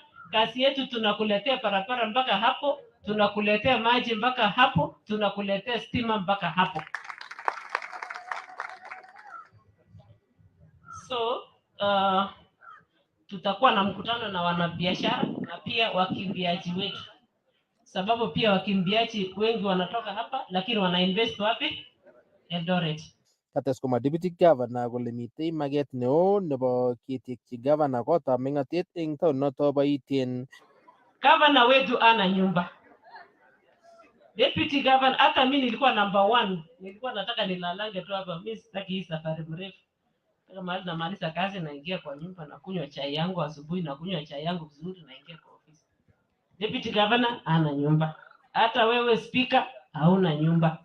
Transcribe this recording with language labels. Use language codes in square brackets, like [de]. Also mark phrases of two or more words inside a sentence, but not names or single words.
[sw] Kazi yetu tunakuletea barabara mpaka hapo, tunakuletea maji mpaka hapo, tunakuletea stima mpaka hapo. So tutakuwa na mkutano na wanabiashara na pia wakimbiaji wetu, sababu pia wakimbiaji wengi wanatoka hapa lakini wanainvest wapi? Eldoret. [kln] Kates koma [en] deputy governor [kln] kole mitei maget neo nebo ketekchi governor kotab meng'atet eng taoninoto bo Iten. [sw] Governor wetu ana nyumba. [en] Deputy governor, [sw] hata mimi nilikuwa number 1, nilikuwa nataka nilalange tu hapa, mimi sitaki hii safari mrefu. Kama namaliza kazi naingia kwa nyumba na kunywa chai yangu asubuhi, na kunywa chai yangu vizuri, naingia kwa ofisi. [en] Deputy governor [sw] ana nyumba. Hata wewe speaker hauna nyumba.